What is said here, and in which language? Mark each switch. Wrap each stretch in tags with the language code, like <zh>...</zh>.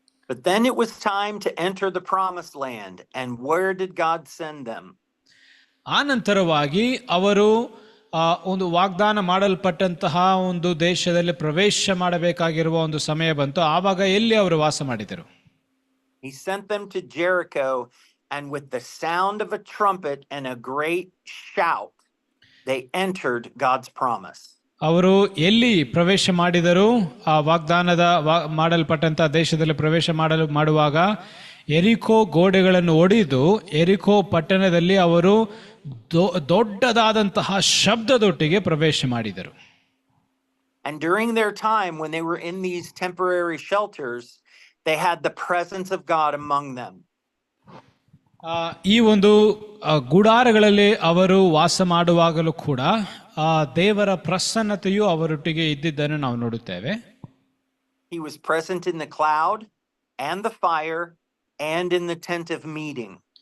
<en>But then it was time to enter the promised land, and where did God send them?</en> <kn>ಆನಂತರವಾಗಿ ಅವರು ಒಂದು ವಾಗ್ದಾನ ಮಾಡಲ್ಪಟ್ಟಂತಹ ಒಂದು ದೇಶದಲ್ಲಿ ಪ್ರವೇಶ ಮಾಡಬೇಕಾಗಿರುವ ಒಂದು ಸಮಯ ಬಂತು. ಆವಾಗ ಎಲ್ಲಿ ಅವರು ವಾಸ ಮಾಡಿದರು?</kn> <en>He sent them to Jericho, and with the sound of a trumpet and a great shout, they entered God's promise.</en> <kn>ಅವರು ಎಲ್ಲಿ ಪ್ರವೇಶ ಮಾಡಿದರು? ಆ ವಾಗ್ದಾನದ ಮಾಡಲ್ಪಟ್ಟಂತಹ ದೇಶದಲ್ಲಿ ಪ್ರವೇಶ ಮಾಡುವಾಗ ಎರಿಕೋ ಗೋಡೆಗಳನ್ನು ಒಡೆದು ಎರಿಕೋ ಪಟ್ಟಣದಲ್ಲಿ ಅವರು ದೊಡ್ಡದಾದಂತಹ ಶಬ್ದದೊಟ್ಟಿಗೆ ಪ್ರವೇಶ ಮಾಡಿದರು.</kn> <en>And during their time when they were in these temporary shelters, they had the presence of God among them.</en> <kn>ಈ ಒಂದು ಗುಡಾರಗಳಲ್ಲಿ ಅವರು ವಾಸ ಮಾಡುವಾಗಲೂ ಕೂಡ ದೇವರ ಪ್ರಸನ್ನತೆಯು ಅವರೊಟ್ಟಿಗೆ ಇದ್ದಿದ್ದನ್ನು ನಾವು ನೋಡುತ್ತೇವೆ.</kn> <en>He was present in the cloud and the fire and in the tent of meeting.</en>